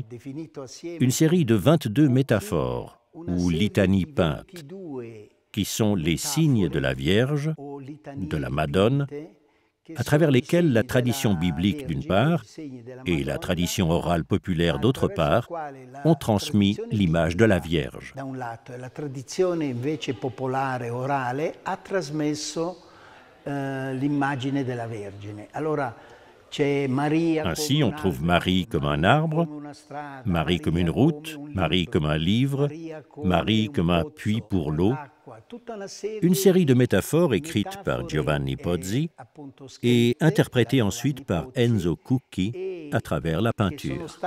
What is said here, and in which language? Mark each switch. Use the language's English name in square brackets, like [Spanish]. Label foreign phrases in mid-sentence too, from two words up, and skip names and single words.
[French] une série de 22 métaphores, ou litanies peintes, qui sont les signes de la Vierge, de la Madone à travers lesquels la tradition biblique d'une part et la tradition orale populaire d'autre part ont transmis l'image de la Vierge. [Italian] La tradizione invece popolare orale ha trasmesso l'immagine della Vergine. [French] Ainsi, on trouve Marie comme un arbre, Marie comme une route, Marie comme un livre, Marie comme un puits pour l'eau, une série de métaphores écrites par Giovanni Pozzi et interprétées ensuite par Enzo Cucchi à travers la peinture.